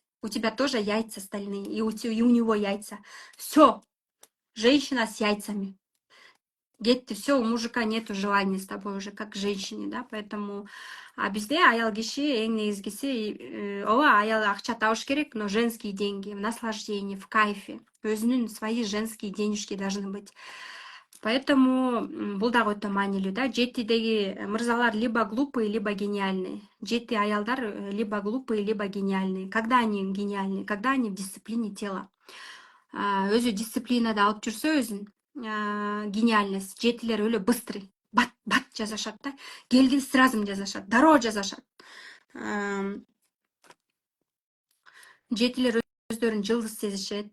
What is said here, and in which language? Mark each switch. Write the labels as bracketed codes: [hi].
[ru] У тебя тоже яйца стальные, и у него яйца. Все, женщина с яйцами. Кетти, все, у мужика нету желания с тобой уже как женщине, да, поэтому [ky] бизде аял киши эң негизгиси ооба аял акча табыш керек, [ru] но женские деньги в наслаждении, в кайфе, [ky] өзүнүн [ru] свои женские денежки должны быть. Поэтому [ky] бул дагы өтө маанилүү да. 7деги мырзалар [ru] либо глупые, либо гениальные. 7 аялдар либо глупые, либо гениальные. Когда они гениальные? Когда они в дисциплине тела. [ky] Өзү дисциплинада алып жүрсө өзүн, гениальность. 7лер өлө быстрый. Бат жазашат да. Келген сразу жазашат. Дароо жазашат. 7лер өздөрүн жылдыз сезишет.